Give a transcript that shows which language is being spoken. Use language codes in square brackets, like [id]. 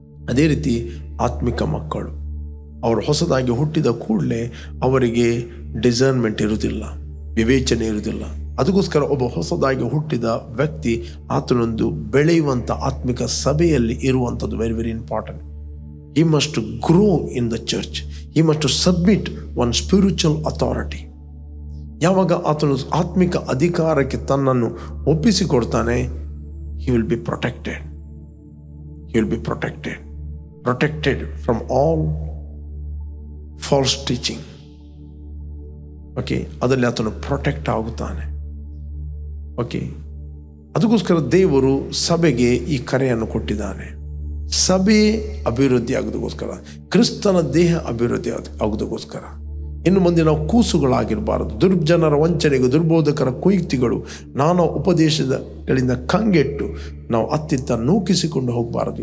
[kn] ಅದೇ ರೀತಿ ಆತ್ಮಿಕ ಮಕ್ಕಳು, ಅವರು ಹೊಸದಾಗಿ ಹುಟ್ಟಿದ ಕೂಡಲೇ ಅವರಿಗೆ ಡಿಸರ್ನ್ಮೆಂಟ್ ಇರುವುದಿಲ್ಲ, ವಿವೇಚನೆ ಇರುವುದಿಲ್ಲ. ಅದಕ್ಕೋಸ್ಕರ ಒಬ್ಬ ಹೊಸದಾಗಿ ಹುಟ್ಟಿದ ವ್ಯಕ್ತಿ ಆತನೊಂದು ಬೆಳೆಯುವಂಥ ಆತ್ಮಿಕ ಸಭೆಯಲ್ಲಿ ಇರುವಂಥದ್ದು [en] Very very important. He must grow in the church. He must submit one spiritual authority. [kn] ಯಾವಾಗ ಆತನು ಆತ್ಮಿಕ ಅಧಿಕಾರಕ್ಕೆ ತನ್ನನ್ನು ಒಪ್ಪಿಸಿಕೊಡ್ತಾನೆ, [en] he will be protected. He will be protected from all false teaching. [kn] Okay, ಅದರಲ್ಲಿ ಆತನು ಪ್ರೊಟೆಕ್ಟ್ ಆಗುತ್ತಾನೆ. ಓಕೆ, ಅದಕ್ಕೋಸ್ಕರ ದೇವರು ಸಭೆಗೆ ಈ ಕರೆಯನ್ನು ಕೊಟ್ಟಿದ್ದಾನೆ. ಸಭೆ ಅಭಿವೃದ್ಧಿ ಆಗೋದಕ್ಕೋಸ್ಕರ, ಕ್ರಿಸ್ತನ ದೇಹ ಅಭಿವೃದ್ಧಿ ಆಗೋದಕ್ಕೋಸ್ಕರ. ಇನ್ನು ಮುಂದೆ ನಾವು ಕೂಸುಗಳಾಗಿರಬಾರದು. ದುರ್ಜನರ ವಂಚನೆಗೂ ದುರ್ಬೋಧಕರ ಕುಯುಕ್ತಿಗಳು ನಾನಾ ಉಪದೇಶಗಳಿಂದ ಕಂಗೆಟ್ಟು ನಾವು ಅತ್ತಿತ್ತ ನೂಕಿಸಿಕೊಂಡು ಹೋಗಬಾರದು.